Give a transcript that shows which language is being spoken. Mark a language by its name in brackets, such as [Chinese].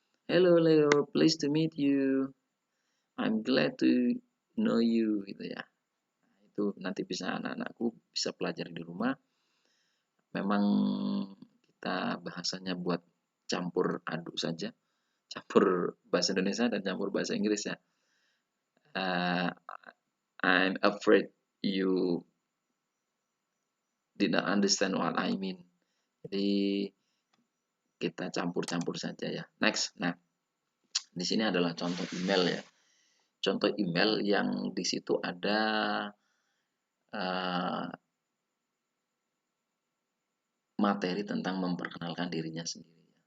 [English] Hello Leo, pleased to meet you. I'm glad to know you [Indonesian] gitu ya. Nah, itu nanti bisa anak-anakku bisa pelajari di rumah. Memang kita bahasanya buat campur aduk saja. Campur bahasa Indonesia dan campur bahasa Inggris ya. [English] I'm afraid you did not understand what I mean. [Indonesian] Jadi kita campur-campur saja ya. Next. Nah, di sini adalah contoh email ya. Contoh email yang di situ ada materi tentang memperkenalkan dirinya sendiri.